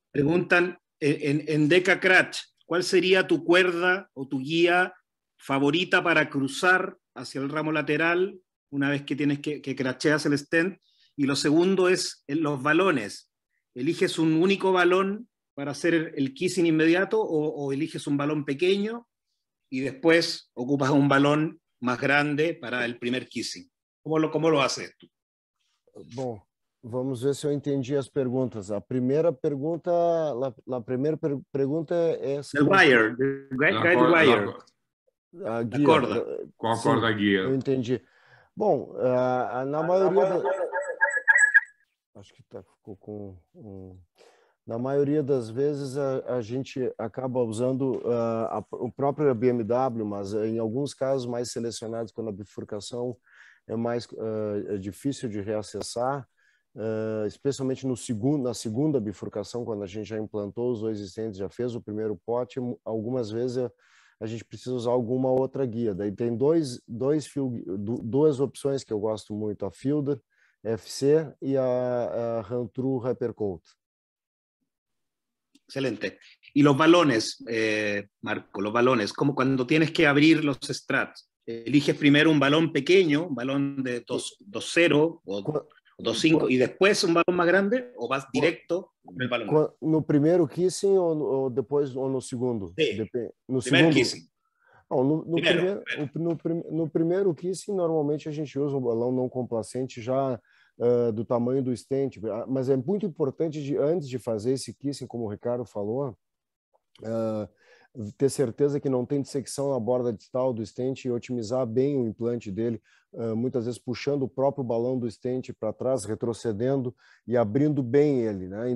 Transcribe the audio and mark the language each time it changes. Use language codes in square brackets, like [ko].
[es] Preguntan en Deca Crash, ¿cuál sería tu cuerda o tu guía favorita para cruzar hacia el ramo lateral una vez que tienes que cracheas el stent? Y lo segundo es los balones. ¿Eliges un único balón para hacer el kissing inmediato o eliges un balón pequeño y después ocupas un balón más grande para el primer kissing? ¿Cómo lo haces tú? [pt] Bom, vamos ver se eu entendi as perguntas. A primeira pergunta é... [es] El wire, guide wire. [pt] A guia. Corda. Qual a corda guia? Eu entendi. Bom, na maioria... Acho que ficou com... Na maioria das vezes a gente acaba usando o próprio BMW, mas em alguns casos mais selecionados, quando a bifurcação é mais difícil de reacessar, especialmente na segunda bifurcação, quando a gente já implantou os dois stents, já fez o primeiro pote, algumas vezes a gente precisa usar alguma outra guia. Daí tem duas opções que eu gosto muito, a Fielder FC e a Run-True Hypercoat. Excelente. [es] Y los balones, Marco, los balones, como cuando tienes que abrir los strats, ¿eliges primero un balón pequeño, un balón de 2.0 o 2.5 y después un balón más grande o vas directo con el balón? [pt] No primeiro kissing ou depois ou no segundo? [es] Sí. [pt] No Primeiro segundo kissing. No primeiro kissing, normalmente a gente usa um balão não complacente já do tamanho do stent, mas é muito importante, antes de fazer esse kissing, como o Ricardo falou, ter certeza que não tem dissecção na borda distal do stent e otimizar bem o implante dele, muitas vezes puxando o próprio balão do stent para trás, retrocedendo e abrindo bem ele, né?